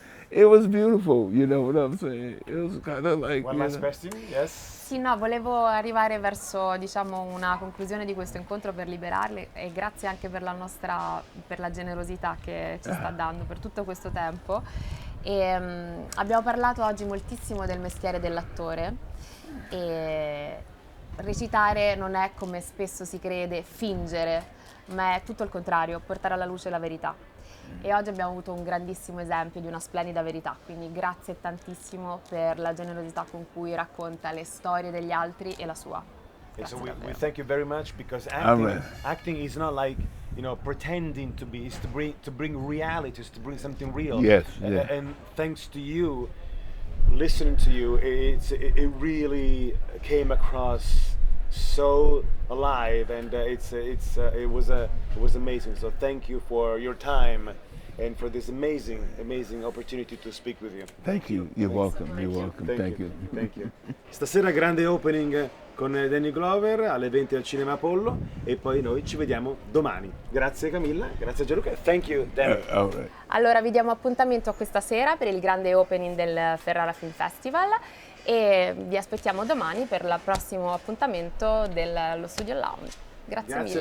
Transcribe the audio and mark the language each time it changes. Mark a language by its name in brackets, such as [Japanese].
[English] It was beautiful, you know what I'm saying? It was kind of like... One last question, yes? [Italian] Sì, no, volevo arrivare verso, una conclusione di questo incontro per liberarle, e grazie anche per la generosità che ci sta dando per tutto questo tempo. Abbiamo parlato oggi moltissimo del mestiere dell'attore, e recitare non è, come spesso si crede, fingere, ma è tutto il contrario, portare alla luce la verità. E oggi abbiamo avuto un grandissimo esempio di una splendida verità, quindi grazie tantissimo per la generosità con cui racconta le storie degli altri e la sua. [English] So we thank you very much, because acting is not like pretending to be. It's to bring realities, to bring something real. Yes. And thanks to you, listening to you, it really came across so alive, and it was amazing. So thank you for your time and for this amazing opportunity to speak with you. Thank you. You're welcome. You're welcome. Thank you. Thank you. [Italian] Stasera grande opening con Danny Glover alle 20 al Cinema Apollo, e poi noi ci vediamo domani. Grazie Camilla, grazie Gianluca. [English] Thank you, Danny. All right. [Italian] Allora vi diamo appuntamento a questa sera per il grande opening del Ferrara Film Festival, e vi aspettiamo domani per il prossimo appuntamento dello Studio Lounge. Grazie mille.